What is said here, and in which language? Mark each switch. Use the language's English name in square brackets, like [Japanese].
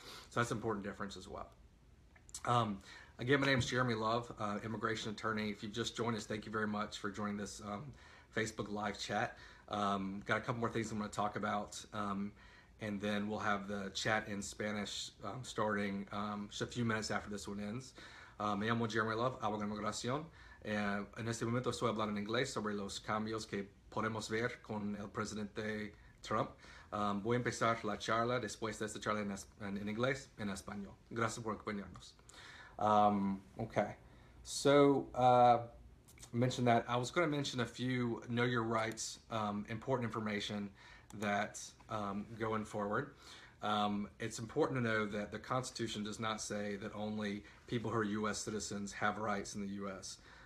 [English] So that's an important difference as well. Again, my name is Jeremy Love, immigration attorney. If you've just joined us, thank you very much for joining this Facebook live chat. Got a couple more things I'm going to talk about, and then we'll have the chat in Spanish starting just a few minutes after this one ends. [Spanish] Me llamo Jeremy Love, abogado de inmigración. En este momento estoy hablando en inglés sobre los cambios que podemos ver con el presidente Trump. Voy a empezar la charla después de esta charla en inglés, en español. Gracias por acompañarnos. [English] Okay, so mention that. I was going to mention a few know your rights, important information that going forward. It's important to know that the Constitution does not say that only people who are U.S. citizens have rights in the U.S.